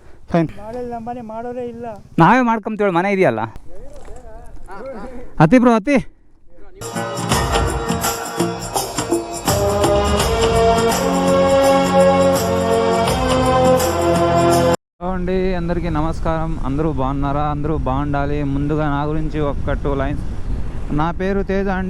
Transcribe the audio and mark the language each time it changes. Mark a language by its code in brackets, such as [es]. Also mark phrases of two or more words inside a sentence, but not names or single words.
[kn] ಫೈನ್ ಮನೆ ಮಾಡೋರೇ ಇಲ್ಲ, ನಾವೇ ಮಾಡ್ಕೊಂತೀವಿ, ಮನೆ ಇದೆಯಲ್ಲ. ಹತ್ತಿ ಬ್ರೋ ಹತ್ತಿ. [te] అండి అందరికీ నమస్కారం. అందరూ బాగున్నారా? అందరూ బాగుండాలి. ముందుగా నా గురించి ఒక 2 లైన్స్. నా పేరు తేజ అండి.